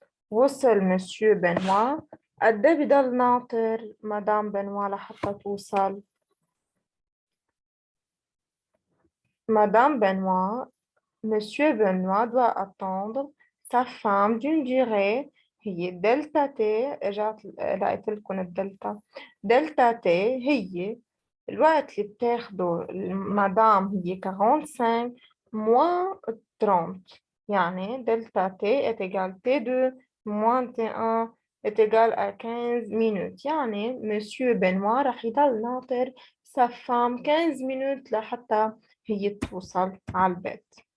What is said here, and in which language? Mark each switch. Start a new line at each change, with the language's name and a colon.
Arabic: وصل مسيو بنوا، قد ايه بضل ناطر مدام بنوا لحتى توصل؟ مدام بنوا
French: Monsieur Benoît doit attendre sa femme d'une durée
Arabic: هي دلتا تي. رجعت لقيت لكم الدلتا. دلتا تي هي الوقت اللي بتاخده المدام هي 45 moins 30.
French: يعني دلتا تي est égal T2 moins T1 est égal à 15 minutes.
Arabic: يعني Monsieur Benoît رح يضل ناطر
French: sa femme 15 minutes
Arabic: لحتى هي توصل على البيت.